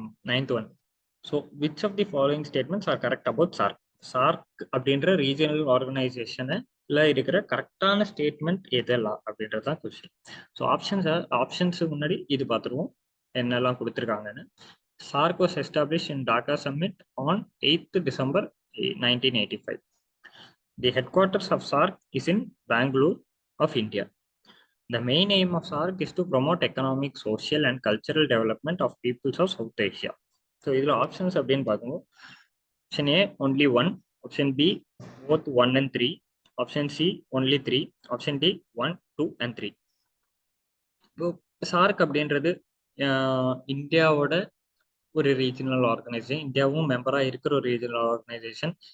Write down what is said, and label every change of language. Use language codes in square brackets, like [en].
[en] Ninth one. So which of the following statements are correct about SAARC? [ta] SAARC அப்படின்ற regional ஆர்கனைசேஷனை இருக்கிற கரெக்டான statement எதெல்லாம் அப்படின்றது தான் கொஸ்டின். ஸோ ஆப்ஷன்ஸுக்கு முன்னாடி இது பார்த்துருவோம் என்னெல்லாம் கொடுத்துருக்காங்கன்னு. [en] SAARC was established in Dhaka Summit on 8th December 1985. The headquarters of SAARC is in Bangalore of India. The main aim of SAARC is to promote economic, social and cultural development of peoples of South Asia. [ta] So, இதில் options அப்படின்னு பார்க்கும்போது option A only 1, option B both 1 and 3, option C only 3, option D 1, 2 and 3. இப்போ SAARC அப்படின்றது இந்தியாவோட ஒரு regional organisation, இந்தியாவும் மெம்பராக இருக்கிற ஒரு ரீஜனல் ஆர்கனைசேஷன்.